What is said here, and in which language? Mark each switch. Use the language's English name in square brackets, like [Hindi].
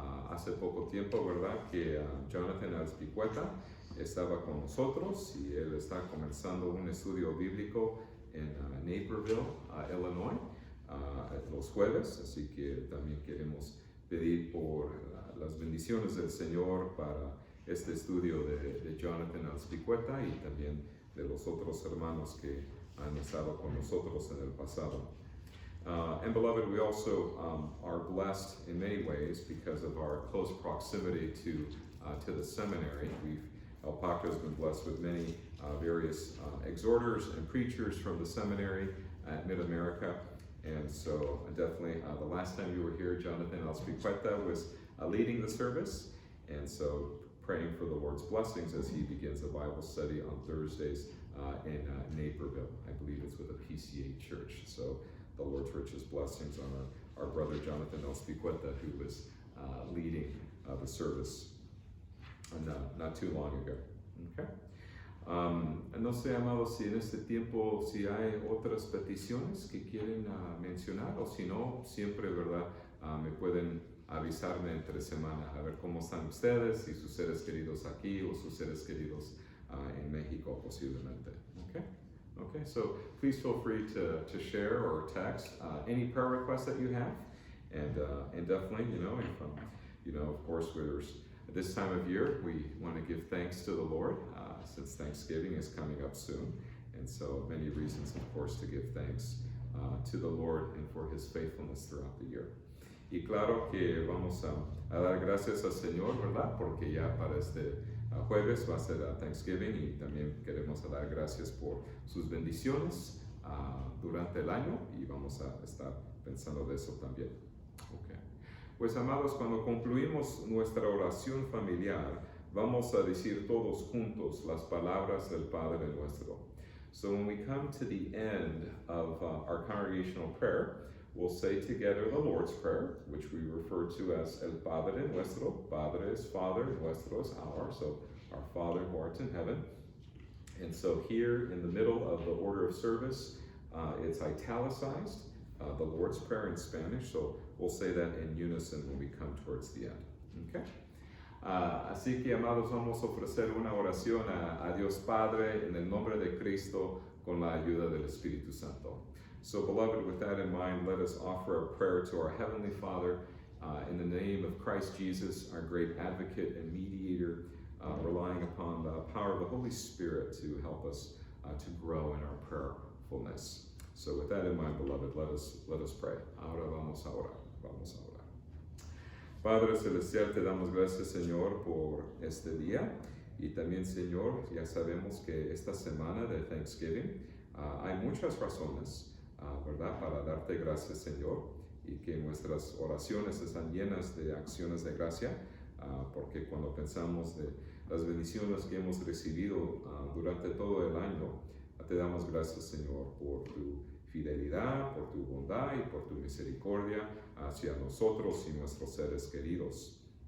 [Spanish] Hace poco tiempo, ¿verdad?, que Jonathan Alspicueta estaba con nosotros y él está comenzando un estudio bíblico en Naperville, Illinois, los jueves, así que también queremos pedir por las bendiciones del Señor para este estudio de Jonathan Alspicueta y también de los otros hermanos que han estado con nosotros en el pasado. [English] And beloved, we also are blessed in many ways because of our close proximity to the seminary. El Pacto has been blessed with many various exhorters and preachers from the seminary at Mid-America. And so definitely the last time you were here, Jonathan Alspicueta was leading the service. And so praying for the Lord's blessings as he begins a Bible study on Thursdays in Naperville. I believe it's with a PCA church. So the Lord's richest blessings on our brother Jonathan Alspicueta, who was leading the service not too long ago. Okay. [Spanish] No sé, amados, si en este tiempo, si hay otras peticiones que quieren mencionar, o si no, siempre, ¿verdad? Me pueden avisarme entre semana, a ver cómo están ustedes, y sus seres queridos aquí, o sus seres queridos en México, posiblemente. [English] Okay? Okay, so please feel free to share or text any prayer requests that you have, and definitely, if, of course, this time of year, we want to give thanks to the Lord, since Thanksgiving is coming up soon. And so many reasons, of course, to give thanks to the Lord and for his faithfulness throughout the year. [Spanish] Y claro que vamos a dar gracias al Señor, ¿verdad? Porque ya para este jueves va a ser Thanksgiving y también queremos dar gracias por sus bendiciones durante el año y vamos a estar pensando de eso también. Okay. Pues amados, cuando concluimos nuestra oración familiar, vamos a decir todos juntos las palabras del Padre Nuestro. [English] So when we come to the end of our congregational prayer, we'll say together the Lord's Prayer, which we refer to as El Padre Nuestro. Padre is Father, Nuestro is our, so our Father who art in heaven. And so here in the middle of the order of service, it's italicized. the Lord's Prayer in Spanish, so we'll say that in unison when we come towards the end. Okay? [Spanish] Así que, amados, vamos a ofrecer una oración a Dios Padre en el nombre de Cristo con la ayuda del Espíritu Santo. [English] So, beloved, with that in mind, let us offer a prayer to our Heavenly Father in the name of Christ Jesus, our great advocate and mediator, relying upon the power of the Holy Spirit to help us to grow in our prayerfulness. So, with that in mind, beloved, let us pray. [Spanish] Ahora vamos a orar. Vamos a orar. Padre Celestial, te damos gracias, Señor, por este día. Y también, Señor, ya sabemos que esta semana de Thanksgiving hay muchas razones, ¿verdad?, para darte gracias, Señor, y que nuestras oraciones están llenas de acciones de gracia, porque cuando pensamos de las bendiciones que hemos recibido durante todo el año, te damos gracias, Señor, por tu fidelidad, por tu bondad y por tu misericordia hacia nosotros y nuestros seres queridos.